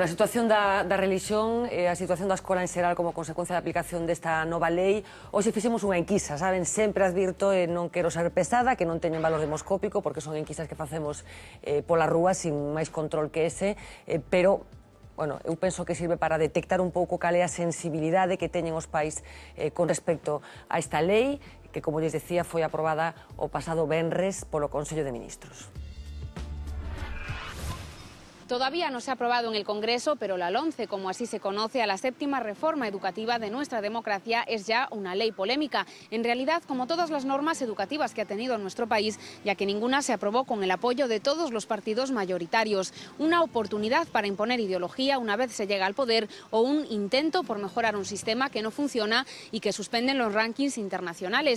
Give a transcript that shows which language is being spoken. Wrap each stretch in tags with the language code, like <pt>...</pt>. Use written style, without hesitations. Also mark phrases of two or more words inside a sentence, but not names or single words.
<gl>Bueno, a situación da religión e a situación da escola en xeral como consecuencia da aplicación desta nova lei, hoxe fixemos unha enquisa, saben, sempre advirto e non quero ser pesada, que non teñen valor demoscópico, porque son enquisas que facemos pola rúa sin máis control que ese, pero bueno, eu penso que sirve para detectar un pouco cal é a sensibilidade que teñen os pais con respecto a esta lei, que, como lles decía, foi aprobada o pasado venres polo Consello de Ministros.</gl> <es>Todavía no se ha aprobado en el Congreso, pero la LOMCE, como así se conoce a la séptima reforma educativa de nuestra democracia, es ya una ley polémica. En realidad, como todas las normas educativas que ha tenido nuestro país, ya que ninguna se aprobó con el apoyo de todos los partidos mayoritarios. Una oportunidad para imponer ideología una vez se llega al poder o un intento por mejorar un sistema que no funciona y que suspenden los rankings internacionales.</es>